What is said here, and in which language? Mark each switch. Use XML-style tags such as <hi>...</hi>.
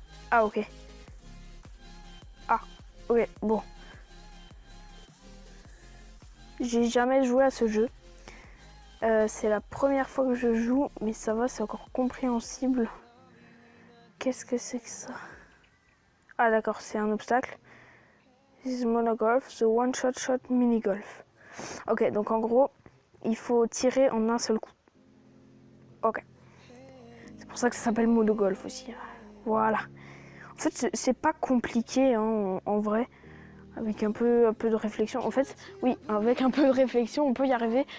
<fr>Ah ok. Ah, ok, bon. J'ai jamais joué à ce jeu. C'est la première fois que je joue, mais ça va, c'est encore compréhensible. Qu'est-ce que c'est que ça? Ah d'accord, c'est un obstacle.</fr> <en>This is Monogolf, the one-shot mini-golf.</en> <fr>Ok, donc en gros, il faut tirer en un seul coup. Ok. C'est pour ça que ça s'appelle Monogolf aussi. Voilà. En fait, c'est pas compliqué hein, en vrai. Avec un peu de réflexion. En fait, oui, avec un peu de réflexion, on peut y arriver.</fr>